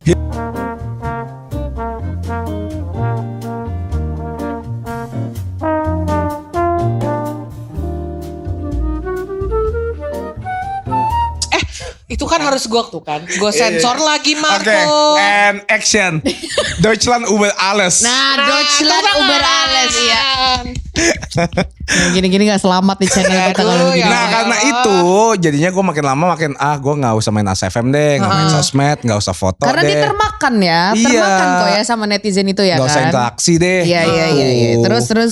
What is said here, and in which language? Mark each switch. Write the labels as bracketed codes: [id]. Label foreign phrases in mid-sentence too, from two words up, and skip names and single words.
[id] Itu kan harus gue tuh kan. Gue sensor lagi Marco. Oke, [en] and action. [de] Deutschland über alles. Nah, Deutschland über alles ya. [id] Gini-gini gak selamat di channel kita kalau Aduh, begini. ya Nah karena itu jadinya gue makin lama makin gue gak usah main ASFM deh, gak main sosmed, gak usah foto Karena deh. dia termakan ya, Iya. termakan kok ya sama netizen itu ya Gak usah kan. interaksi deh. Iya. Gitu. Terus